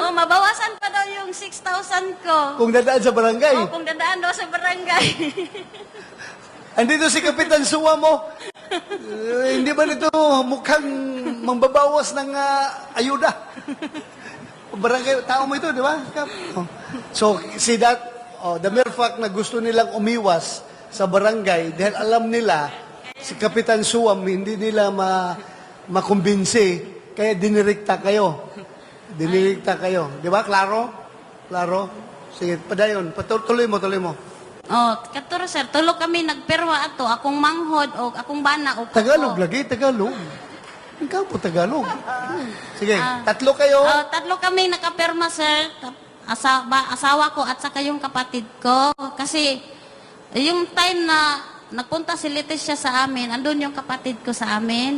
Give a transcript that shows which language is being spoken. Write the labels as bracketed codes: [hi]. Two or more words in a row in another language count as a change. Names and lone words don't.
[tl] Oh, mabawasan pa daw yung 6,000 ko. Kung dadaan sa barangay? Oh, kung dadaan daw sa barangay. Andito si Kapitan Suwa mo. Hindi ba nito mukhang mambabawas ng ayuda? Barangay, tao mo ito, di ba? [en] So, see that, the mere fact [tl] na gusto nilang umiwas sa barangay, dahil alam nila, si Kapitan Suwam, hindi nila makumbinsi, kaya dinirekta kayo. Di ba? Klaro? Sige, padayon. Tuloy mo. Oh, [ceb] katuro, sir, tulo kami nagperwa ato, akong manghod o akong bana o [tl] Tagalog lagi, Tagalog. Ikaw po Tagalog. Sige, tatlo kayo. Tatlo kami nakaperma, sir. Asawa ko at saka yung kapatid ko. Kasi yung time na nagpunta si Leticia sa amin, andun yung kapatid ko sa amin.